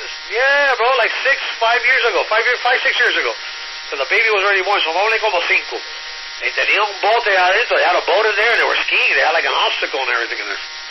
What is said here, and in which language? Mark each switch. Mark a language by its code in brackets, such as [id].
[en] Yeah, bro, like 5 years ago, 5, 6 years ago. Because the baby was already born, so only [es] como [en] 5. They [es] tenía un bote adentro. [en] They had a boat in there, and they were skiing. They had like an obstacle and everything in there.